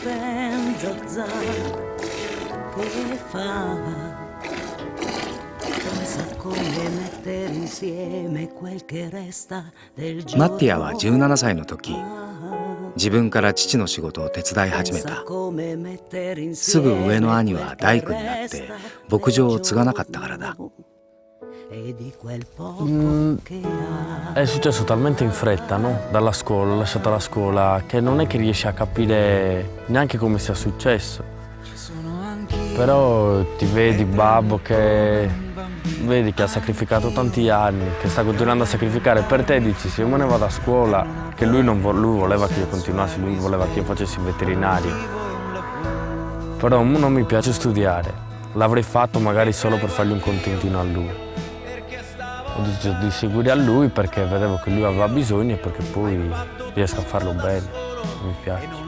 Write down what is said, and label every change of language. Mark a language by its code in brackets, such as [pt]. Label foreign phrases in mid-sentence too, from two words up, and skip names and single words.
[ja] マッティアは17歳の時、自分から父の仕事を手伝い始めた。すぐ上の兄は大工になって牧場を継がなかったからだ。 [it] È successo talmente in fretta, no? Dalla scuola, ho lasciato la scuola, che non è che riesci a capire neanche come sia successo. Però ti vedi babbo che ha sacrificato tanti anni, che sta continuando a sacrificare per te, dici se io me ne vado a scuola, che lui voleva che io continuassi, lui voleva che io facessi il veterinario. Però non mi piace studiare, l'avrei fatto magari solo per fargli un contentino a lui. Ho deciso di seguire a lui perché vedevo che lui aveva bisogno e perché poi riesco a farlo bene, mi piace.